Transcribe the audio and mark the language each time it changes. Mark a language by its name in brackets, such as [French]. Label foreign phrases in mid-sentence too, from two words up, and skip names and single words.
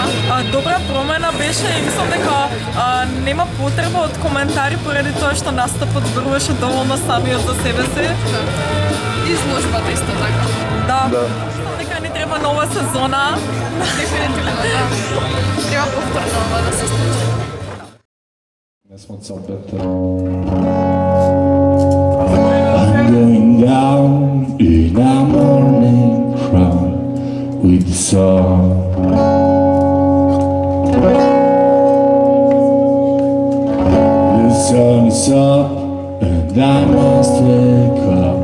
[Macedonian] Добра промена беше и мислам дека нема потреба од коментари поради тоа што настапот зборуваше доволно самиот за себе си. Изложбата исто така. Да. Мислам дека ни треба нова сезона. Дефинитивно, да. Треба повторно ова да се случи. Не сме опет. [English] I'm going down in a morning crowd with the sun. The sun is up and I must wake up.